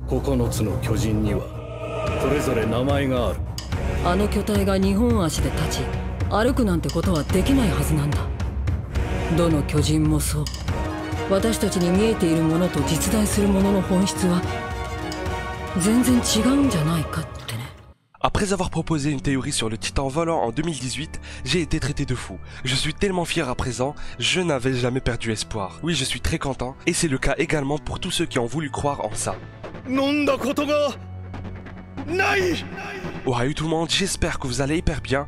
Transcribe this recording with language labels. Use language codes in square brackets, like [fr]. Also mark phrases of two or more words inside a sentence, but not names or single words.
[ja] 9 つの巨人にはそれぞれ名前がある。あの巨体が2本足で立ち歩くなんてことはできないはずなんだ。どの巨人もそう。私たちに見えているものと実在するものの本質は全然違うんじゃないかってね。 [fr] Après avoir proposé une théorie sur le titan volant en 2018, j'ai été traité de fou. Je suis tellement fier à présent, je n'avais jamais perdu espoir. Oui, je suis très content, et c'est le cas également pour tous ceux qui ont voulu croire en ça. Ohayou tout le monde, j'espère que vous allez hyper bien.